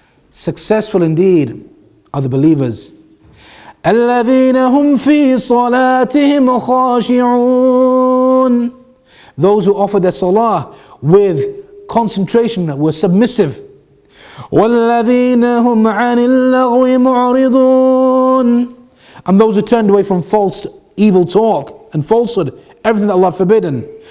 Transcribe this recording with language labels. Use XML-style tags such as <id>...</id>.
<en>Successful indeed are the believers.</en> <ar>الذين هم في صلاتهم خاشعون.</ar> <en>Those who offer their salah with concentration, were submissive.</en> <ar>وَالَّذِينَ هُمْ عَنِ اللَّغْوِ مُعْرِضُونَ.</ar> <en>And those who turned away from false, evil talk and falsehood, everything that Allah forbidden.</en>